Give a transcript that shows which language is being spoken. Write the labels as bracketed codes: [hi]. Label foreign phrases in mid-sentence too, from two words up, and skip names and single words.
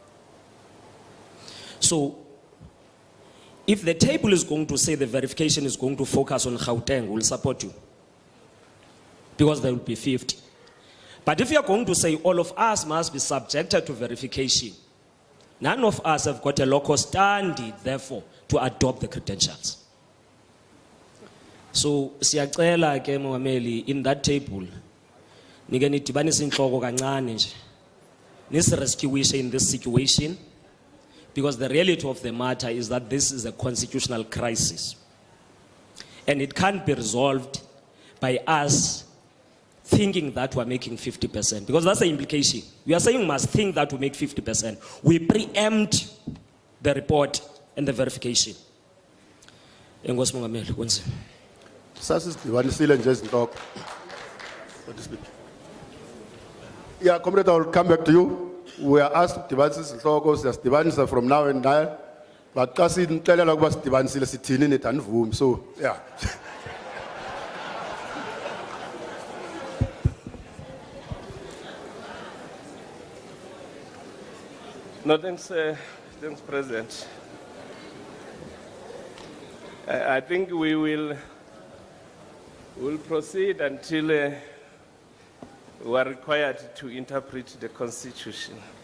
[en] So if the table is going to say the verification is going to focus on Gauteng, we'll support you, because there will be 50. But if you're going to say all of us must be subjected to verification, none of us have got a local standing, therefore, to adopt the credentials. So, [xh] siyacela ke Mongameli, [en] in that table, [xh] nike nidibanise inhloko kancane nje. [en] Nisirescuishe in this situation, because the reality of the matter is that this is a constitutional crisis. And it can't be resolved by us thinking that we're making 50%, because that's the implication. We are saying we must think that we make 50%. We preempt the report and the verification. [xh] Enkosi Mongameli, kwenze. Sasidibanisile nje izinhloko. [en] Yeah, comrade, I will come back to you. We are asked to [xh] dibanisa izinhloko, siyasidibanisa [en] from now and now. [xh] But xa sinixelela ukuba sidibanisile sithini nithi anivumi. [en] So, yeah. No, thanks, President. I think we will proceed until we are required to interpret the Constitution.